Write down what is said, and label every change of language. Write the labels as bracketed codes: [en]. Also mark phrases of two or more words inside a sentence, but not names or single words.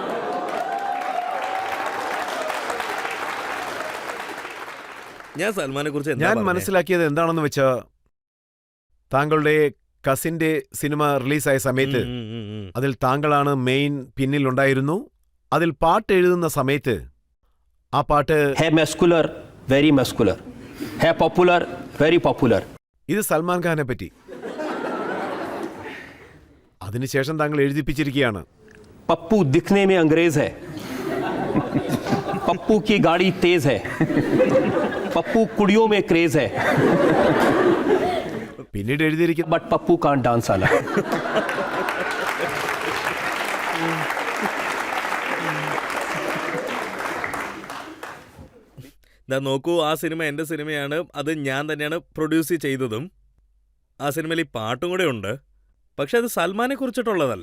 [ml] ഞാൻ സൽമാനെ കുറിച്ച് ഞാൻ മനസ്സിലാക്കിയത് എന്താണെന്ന് വെച്ചാ, താങ്കളുടെ കസിന്റെ സിനിമ റിലീസായ സമയത്ത് അതിൽ താങ്കളാണ് മെയിൻ പിന്നിലുണ്ടായിരുന്നു. അതിൽ പാട്ട് എഴുതുന്ന സമയത്ത് ആ പാട്ട് [en] है muscular very muscular, है popular very popular. [ml] ഇത് സൽമാൻ ഖാനെ പറ്റി. അതിനുശേഷം താങ്കൾ എഴുതിപ്പിച്ചിരിക്കുകയാണ്, [hi] पप्पू दिखने में अंग्रेज है, पप्पू की गाड़ी तेज है, पप्पू कुड़ियों में क्रेज है, [ml] പിന്നീട് എഴുതിയിരിക്കുന്നു [en] But Pappu can't dance aala. [ml] നോക്കൂ, ആ സിനിമ എൻ്റെ സിനിമയാണ്. അത് ഞാൻ തന്നെയാണ് പ്രൊഡ്യൂസ് ചെയ്തതും. ആ സിനിമയിൽ ഈ പാട്ടും കൂടെ ഉണ്ട്. പക്ഷെ അത് സൽമാനെ കുറിച്ചിട്ടുള്ളതല്ല.